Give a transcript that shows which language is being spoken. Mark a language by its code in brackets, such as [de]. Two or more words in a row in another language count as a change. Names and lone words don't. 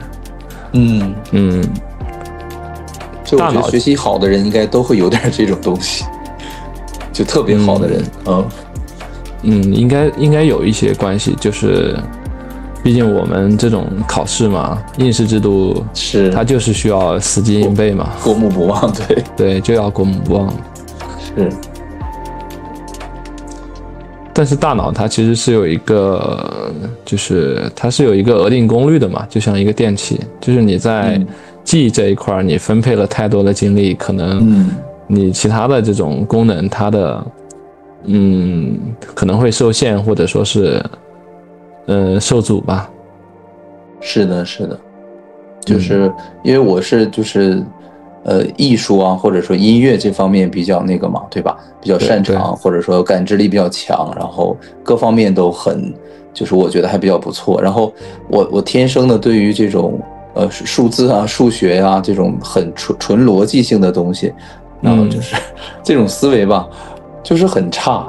[zh] 就我覺得學習好的人應該都會有點這種東西，就特別好的人，應該有一些關係，就是畢竟我們這種考試嘛，應試制度是它就是需要死記硬背嘛，過目不忘，對，就要過目不忘，是。但是大腦它其實是有一個，就是它是有一個額定功率的嘛，就像一個電器，就是你在記憶這一塊，你分配了太多的精力，可能你其他的這種功能，它的可能會受限，或者說是受阻吧。是的，就是因為我是就是藝術啊，或者說音樂這方面比較那個嘛，對吧？比較擅長，或者說感知力比較強，然後各方面都很，就是我覺得還比較不錯。然後我天生的對於這種數字啊、數學啊這種很純邏輯性的東西，然後就是這種思維吧，就是很差。